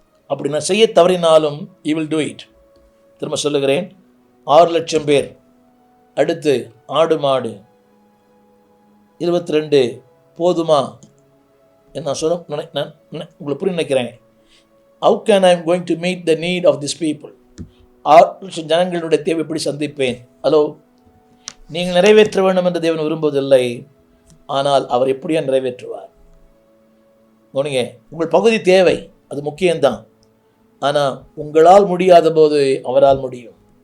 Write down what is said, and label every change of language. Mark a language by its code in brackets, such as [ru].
[ta] அப்படி நான் செய்ய தவறினாலும் [en] he will do it. [ta] திரும்ப சொல்லுகிறேன், 6 லட்சம் பேர், அடுத்து ஆடு மாடு, 22 போதுமா? நான் சொல்ல உங்களுக்கு புரிய நினைக்கிறேன். [en] How can I am going to meet the need of these people? [ta] 6 லட்சம் ஜனங்களுடைய தேவை எப்படி சந்திப்பேன்? ஹலோ, நீங்கள் நிறைவேற்ற வேண்டும் என்று தேவன் விரும்புவதில்லை, ஆனால் அவர் எப்படியா நிறைவேற்றுவார்? கவனிங்க, உங்கள் பகுதி தேவை, அது முக்கியம்தான். ஆனால் உங்களால் முடியாத போது அவரால் முடியும்.